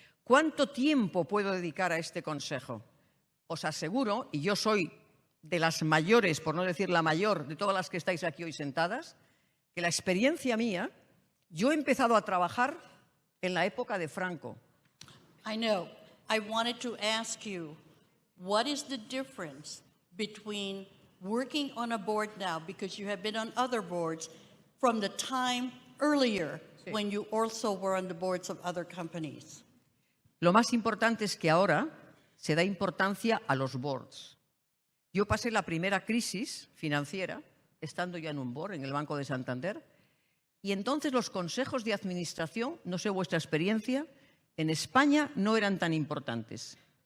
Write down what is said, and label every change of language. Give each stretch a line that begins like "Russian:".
Spanish: ¿Cuánto tiempo puedo dedicar a este consejo? Os aseguro, y yo soy de las mayores, por no decir la mayor, de todas las que estáis aquí hoy sentadas, que la experiencia mía, yo he empezado a trabajar en la época de Franco.
English: I know. I wanted to ask you, what is the difference between working on a board now, because you have been on other boards, from the time earlier when you also were on the boards of other companies?
Spanish: Lo más importante es que ahora se da importancia a los boards. Yo pasé la primera crisis financiera, estando ya en un board, en el Banco de Santander, y entonces los consejos de administración, no sé vuestra experiencia, en España no eran tan importantes.